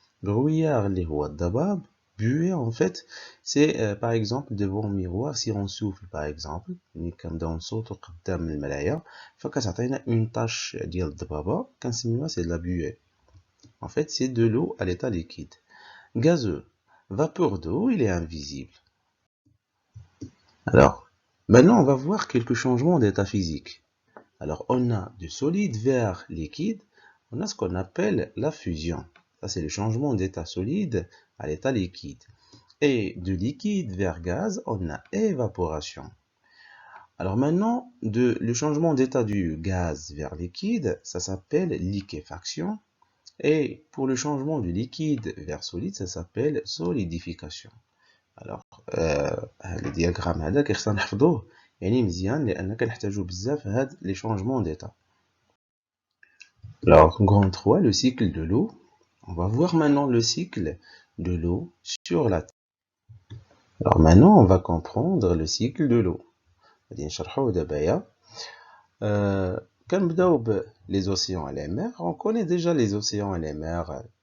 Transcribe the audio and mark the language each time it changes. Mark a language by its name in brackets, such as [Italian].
[Arabic] brouillard اللي هو الضباب. [French] buée en fait c'est par exemple devant le miroir, si on souffle par exemple [Arabic] ملي كنبداو نصوتو قدام المرايا فكتعطينا [French] une tache [Arabic] ديال الضبابه كنسميوها [French] c'est de la buée. En fait c'est de l'eau à l'état liquide. Gazeux, vapeur d'eau, il est invisible. Alors maintenant on va voir quelques changements d'état physique. Alors on a du solide vers liquide, on a ce qu'on appelle la fusion. Ça c'est le changement d'état solide à l'état liquide. Et de liquide vers gaz, on a évaporation. Alors maintenant, le changement d'état du gaz vers liquide, ça s'appelle liquéfaction. Et pour le changement du liquide vers solide, ça s'appelle solidification. Alors, le diagramme [Arabic] هذا كيخصنا نحفظوه يعني مزيان لأن كنحتاجو بزاف هاد [French] les changements d'état. Alors, grand 3, le cycle de l'eau. On va voir maintenant le cycle de l'eau sur la Terre. Alors maintenant, on va comprendre le cycle de l'eau. [Arabic] غادي نشرحوه دابا. كنبداو [French] les océans et les mers. On connaît déjà les océans et les mers.